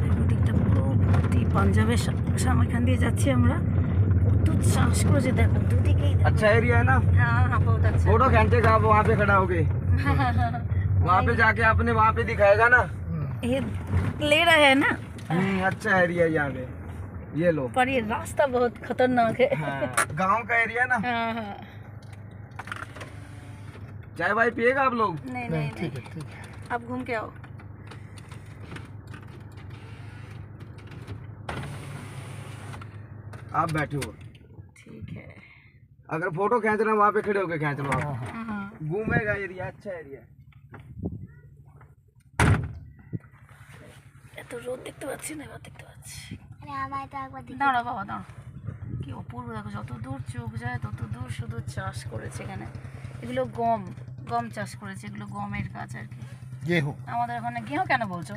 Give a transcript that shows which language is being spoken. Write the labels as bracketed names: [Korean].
[Bangla] দিকটা পুরো ভর্তি পাঞ্জাবের সামনে দিয়ে যাচ্ছি আমরা। কত চাষ করেছে দেখো দুদিকেই। [Hindi] अच्छा एरिया है ना। हाँ हाँ बहुत अच्छा। फोटो खींचे आप वहाँ पे खड़ा होके वहाँ पे जाके आपने वहाँ पे दिखाएगा ना। ये ले रहे हैं ना। अच्छा एरिया है यहाँ पे, ये लो। पर ये रास्ता बहुत खतरनाक है। गांव का एरिया ना। हाँ हाँ। चाय भाई पिएगा आप लोग? नहीं नहीं ठीक है ठीक है। आप घूम के आओ। आप बैठे हो ठीक है। अगर फोटो खींचना वहाँ पे खड़े होके खींच लो आप। हाँ घूमेगा एरिया, अच्छा एरिया। [Bangla] এত রোদ দেখতে পাচ্ছি না, এবার দেখতে পাচ্ছি। দাঁড়া বাবা দাঁড়া, কি অপূর্ব দেখো, যত দূর চোখ যায় তত দূর শুধু চাষ করেছে এখানে। এগুলো গম গম চাষ করেছে, এগুলো গমের গাছ আর কি। [Hindi] গেহু, [Bangla] আমাদের ওখানে গেহু কেন বলছো?